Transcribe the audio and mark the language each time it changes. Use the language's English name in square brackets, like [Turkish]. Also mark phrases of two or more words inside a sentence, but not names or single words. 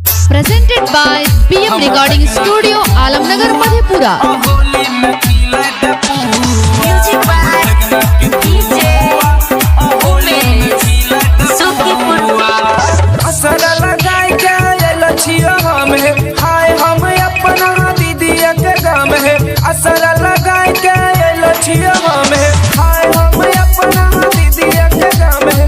[English] Presented by BM Recording Studio, Alamnagar, Madhepura. Music by DJ सुखीपुर। [Bhojpuri] असर लगाई के लछिया हम है, हाय हम अपना दीदिया के गम है। असर लगाई के लछिया हम है, हाय हम अपना दीदिया के गम है।